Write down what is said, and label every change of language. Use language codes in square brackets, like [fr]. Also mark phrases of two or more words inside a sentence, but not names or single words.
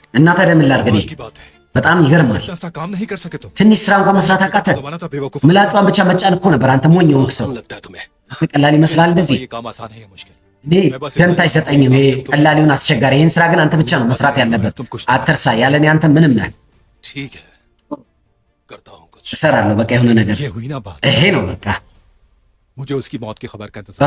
[am] እና ታዲያ ምን ላድርግ? እኔ [ur] की बात है [am] በጣም ይገርማል። [ur] ऐसा काम नहीं कर सके तुम [am] ትንሽ ስራ እንኳን መስራት አቃተ። [ur] तो बना था बेवकूफ [am] ምላጯን ብቻ መጫን እኮ ነበር። አንተ ሞኝ የሆንክ ሰው። [ur] आसान लगता है तुम्हें? [am] ቀላል ይመስላል እንደዚህ? [ur] ये काम आसान है या मुश्किल? [am] እኔ ደንታ አይሰጠኝም። ይሄ ቀላሊውን አስቸጋሪ። ይህን ስራ ግን አንተ ብቻ ነው መስራት ያለበት። አትርሳ፣ ያለኔ አንተ ምንም ነህ። [ur] ठीक है, करता हूँ कुछ। [am] እሰራለሁ። በቃ የሆነ ነገር [ur] ये हुई ना बात। [am] ይሄ ነው በቃ። [ur] मुझे उसकी मौत की खबर का इंतजार।